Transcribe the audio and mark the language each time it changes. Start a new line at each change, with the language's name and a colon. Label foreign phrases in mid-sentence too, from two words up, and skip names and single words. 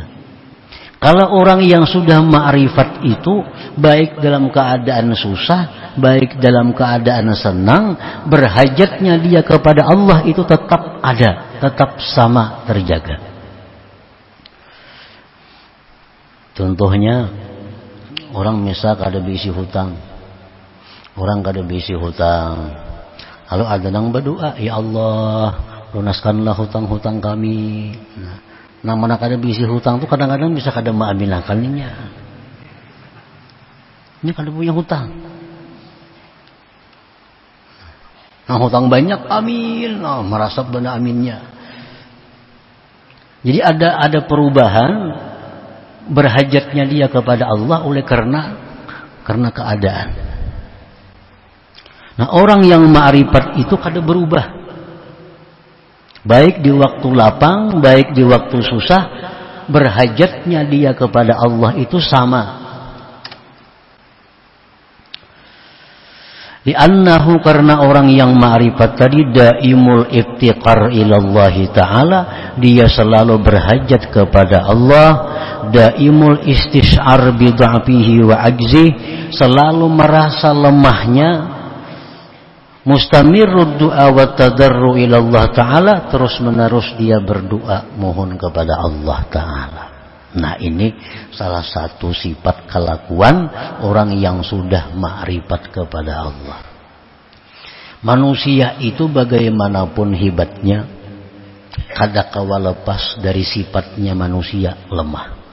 Indonesian: Kalau orang yang sudah ma'rifat itu, baik dalam keadaan susah, baik dalam keadaan senang, berhajatnya dia kepada Allah itu tetap ada, tetap sama terjaga.
Banjar: Contohnya, orang misal kada bisi hutang. Orang kada bisi hutang.
Indonesian: Lalu ada yang berdoa,
Arabic: يا الله,
Indonesian: lunaskanlah hutang-hutang kami.
Banjar: Nah, mana kada bisi hutang tuh kadang-kadang bisa kada maaminakannya. Ini kada punya hutang. Nah, hutang banyak, amin.
Indonesian: Nah, merasa benar aminnya. Jadi ada perubahan berhajatnya dia kepada Allah oleh karena keadaan.
Banjar: Nah, orang yang ma'rifat itu kada berubah. Baik di waktu lapang, baik di waktu susah, berhajatnya dia kepada Allah itu sama.
Indonesian: Li'annahu, karena orang yang ma'rifat tadi
Arabic: دائم الافتقار إلى الله تعالى,
Indonesian: dia selalu berhajat kepada Allah,
Arabic: دائم الاستشعار بضعفه وعجزه,
Indonesian: selalu merasa lemahnya,
Arabic: مستمر الدعاء والتضرع إلى الله تعالى,
Indonesian: terus menerus dia berdoa mohon kepada Allah ta'ala. Nah, ini salah satu sifat kelakuan orang yang sudah ma'rifat kepada Allah. Manusia itu bagaimanapun hebatnya, kada kawa lepas dari sifatnya manusia lemah.